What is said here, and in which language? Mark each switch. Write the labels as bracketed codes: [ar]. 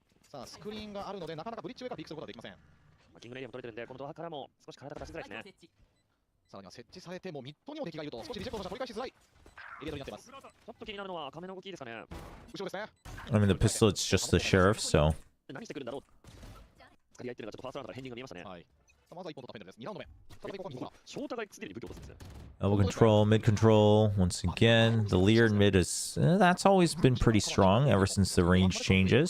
[ja] さあ、スクリーンがあるので、なかなかブリッジ上からピークすることはできません。キングレイヤーも取れてるんで、このドアからも少し体が出しづらいですね。さらには設置されても、ミッドにも敵がいると、少しリジェクトの者取り返しづらいエリアになっています。ちょっと気になるのは赤目の動きですかね。後ろですね。 [en] I mean, the pistol, it's just the sheriff, so. [ja] 何してくるんだろう。使い合いっていうのがちょっとファーストラウンドからヘンディングが見えましたね。はい。さあ、まずは1本取ったフェンデルです。 2ラウンド目。再びここに来た。翔太がすでに武器を落とすんですね。 [en] Elbow control, mid control. Once again, the leer in mid is that's always been pretty strong ever since the range changes.